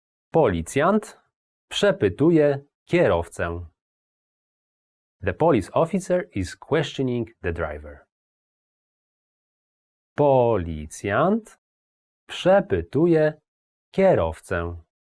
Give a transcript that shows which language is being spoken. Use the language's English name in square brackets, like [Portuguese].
[Polish] Policjant przepytuje kierowcę. [English] The police officer is questioning the driver. [Polish] Policjant przepytuje kierowcę.